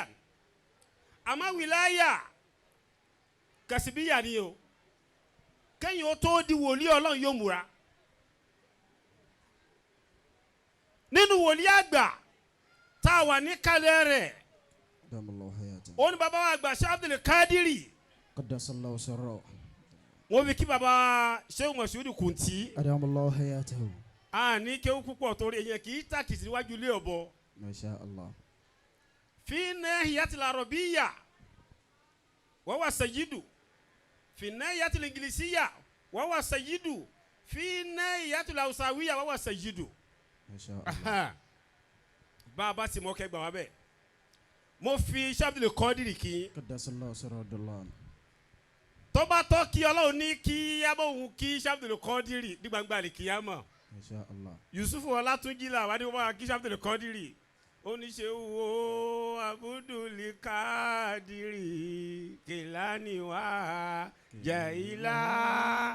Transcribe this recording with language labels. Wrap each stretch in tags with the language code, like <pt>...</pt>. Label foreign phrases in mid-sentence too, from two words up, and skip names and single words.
<yo>Àmọ́</yo> <ar>ولاية كسبية</ar> <yo>ni o. Kẹ́yìn ó tó di wòlíì Ọlọ́run yóò múra. Nínú wòlíì àgbà tá a wà ní kálẹ̀ rẹ̀. Ó ní bàbá wa àgbà Sheikh Abdul Kadiri.</yo> <ar>قدس الله سره.</ar> <yo>Wọ́n fi kí bàbá Sheikh Moshood Kunty.</yo> <ar>أدام الله حياته.</ar> <yo>A ní kéwú púpọ̀ torí èyàn kì í tàkìtì níwájú ilé ọ̀bọ.</yo> <ar>ما شاء الله. في ناحية العربية وهو سيد. في ناحية الإنجليزية وهو سيد. في ناحية الهوساوية وهو سيد. ما شاء الله.</ar> <yo>Bàbá tí mo kẹ́ gbà wá bẹ́ẹ̀. Mo fi Sheikh Abdul Qadir kí.</yo> <ar>قدس الله سره.</ar> <yo>Tó bá tọ́ kí Ọlọ́run ní kí abóhun kí Sheikh Abdul Qadir ní gbangba lè kíyámọ̀.</yo> <ar>ما شاء الله.</ar> <yo>Yusuf Ọlátúnjí là wá ní wọ́n máa kí Sheikh Abdul Qadir. Ó ní ṣe wo Abdul Qadir Kìlání wá Jaila.</yo>